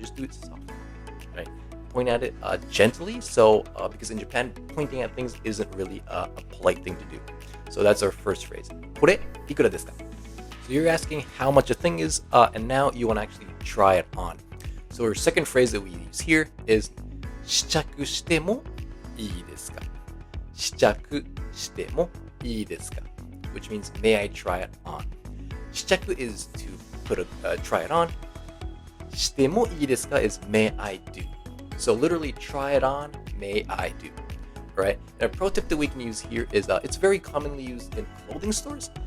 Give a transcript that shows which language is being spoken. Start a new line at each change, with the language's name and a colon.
English: Just do it softly, right? Point at it gently, so because in Japan, pointing at things isn't really a polite thing to do. So that's our first phrase.
Japanese: これいくらですか?
English: So you're asking how much a thing is, and now you want to actually try it on. So our second phrase that we use here is
Japanese: 試着してもいいですか? 試着してもいいですか?
English: Which means may I try it on. 試着 is to put try it on.
Japanese: してもいいですか
English: is may I do. So literally try it on, may I do. Alright? And a pro tip that we can use here is it's very commonly used in clothing stores.